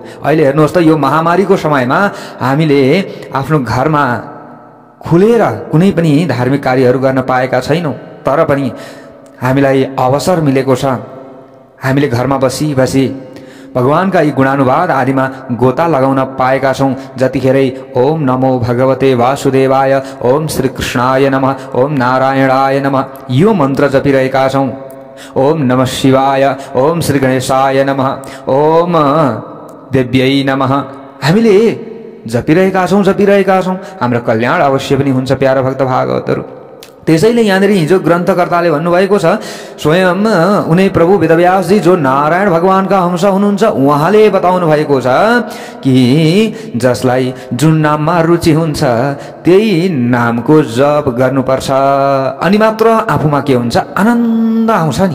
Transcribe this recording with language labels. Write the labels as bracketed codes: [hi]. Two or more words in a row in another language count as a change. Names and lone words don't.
[ne] अहिले हेर्नुहोस् त, यो महामारीको समयमा हामीले आफ्नो घरमा खुलेर कुनै पनि धार्मिक कार्यहरू गर्न पाएका छैनौँ, तर पनि हामीलाई अवसर मिलेको छ। हामीले घरमा बसी बसी भगवानका यी गुणानुवाद आदिमा गोता लगाउन पाएका छौँ। जतिखेरै [sa] ओम नमो भगवते वासुदेवाय, ओम श्रीकृष्णाय नमः, ओम नारायणाय नमः [ne] यो मन्त्र जपिरहेका छौँ। [sa] ओम नमः शिवाय, ओम श्री गणेशाय नमः, ओम देव्यै नमः [ne] हामीले जपिरहेका छौँ। हाम्रो कल्याण अवश्य पनि हुन्छ प्यारा भक्त भागवतहरू। त्यसैले यहाँनिर हिजो ग्रन्थकर्ताले भन्नुभएको छ, स्वयं उनी प्रभु वेदव्यासजी जो नारायण भगवानका अंश हुनुहुन्छ उहाँले बताउनु भएको छ कि जसलाई जुन नाममा रुचि हुन्छ त्यही नामको जप गर्नुपर्छ, अनि मात्र आफूमा के हुन्छ, आनन्द आउँछ नि।